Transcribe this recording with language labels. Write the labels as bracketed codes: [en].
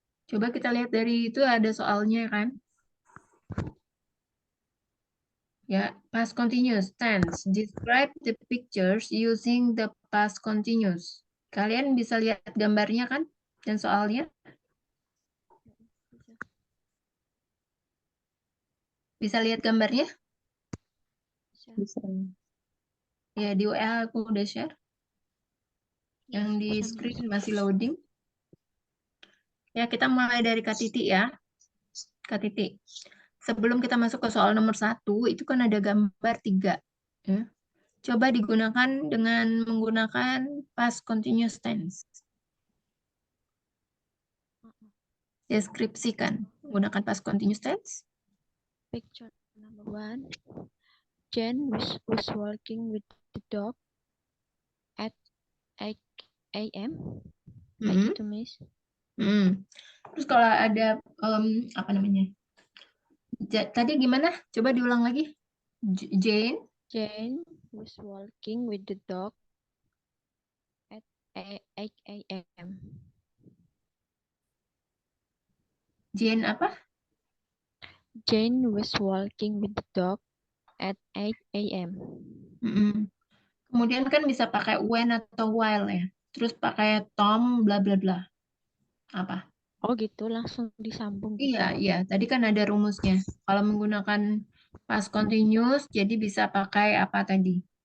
[id] Coba kita lihat dari itu ada soalnya kan? Ya, past continuous tense. [en] Describe the pictures using the past continuous. [id] Kalian bisa lihat gambarnya kan? Dan soalnya? Bisa. Bisa lihat gambarnya? Bisa. Bisa. Ya, di WA aku udah share. Yang di Bisa, [en] screen Miss. [id] masih loading. Ya, kita mulai dari Kak Titi ya. Kak Titi. Sebelum kita masuk ke soal nomor 1, itu kan ada gambar 3. Ya. Coba digunakan dengan menggunakan past continuous tense. Deskripsikan. Menggunakan past continuous tense. [en] Picture number 1. Jane was walking with the dog at 8 a.m. [id] Kayak Mm-mm. gitu, Miss. Terus kalau ada apa namanya? Tadi gimana? Coba diulang lagi. Jane [en] Jane was walking with the dog at 8 a.m. [id] Jane apa? [en] Jane was walking with the dog at 8 a.m. Mm-mm. [id] Kemudian kan bisa pakai when atau while ya. Terus pakai Tom bla bla bla. Apa? Oh gitu, langsung disambung gitu. Iya, iya. Tadi kan ada rumusnya. Kalau menggunakan past continuous, jadi bisa pakai apa tadi?